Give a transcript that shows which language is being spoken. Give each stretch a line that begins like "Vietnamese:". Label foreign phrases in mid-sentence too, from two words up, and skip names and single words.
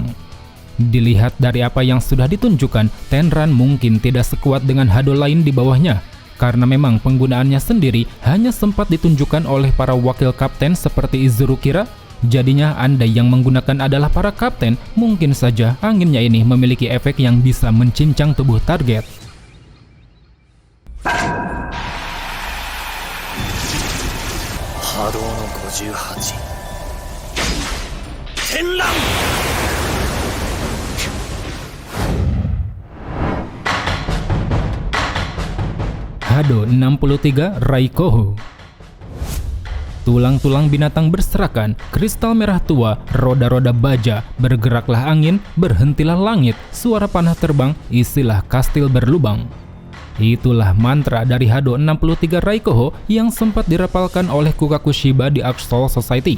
Indonesian: Dilihat dari apa yang sudah ditunjukkan, Tenran mungkin tidak sekuat dengan Hado lain di bawahnya, karena memang penggunaannya sendiri hanya sempat ditunjukkan oleh para wakil kapten seperti Izuru Kira. Jadinya andai yang menggunakan adalah para kapten, mungkin saja anginnya ini memiliki efek yang bisa mencincang tubuh target. Hado no 58 Tenran. Hado 63 Raikoho. Tulang-tulang binatang berserakan, kristal merah tua, roda-roda baja, bergeraklah angin, berhentilah langit, suara panah terbang, istilah kastil berlubang. Itulah mantra dari Hado 63 Raikoho yang sempat dirapalkan oleh Kukaku Shiba di Absol Society.